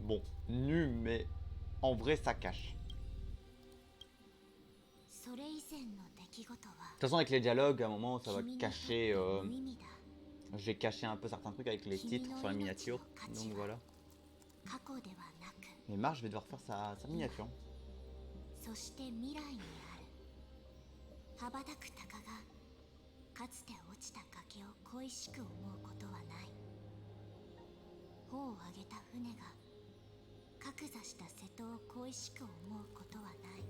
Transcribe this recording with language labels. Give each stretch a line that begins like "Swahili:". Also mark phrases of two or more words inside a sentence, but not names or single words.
French: Bon, nue, mais en vrai, ça cache. De toute façon, avec les dialogues, à un moment, ça va cacher. Je vais cacher un peu certains trucs avec les titres sur la miniature. Donc voilà. Mais Marc, je vais devoir faire sa miniature.
Japanese: そして未来にある羽ばたく鷹がかつて落ちた崖を恋しく思うことはない。帆を上げた船が格座した瀬戸を恋しく思うことはない。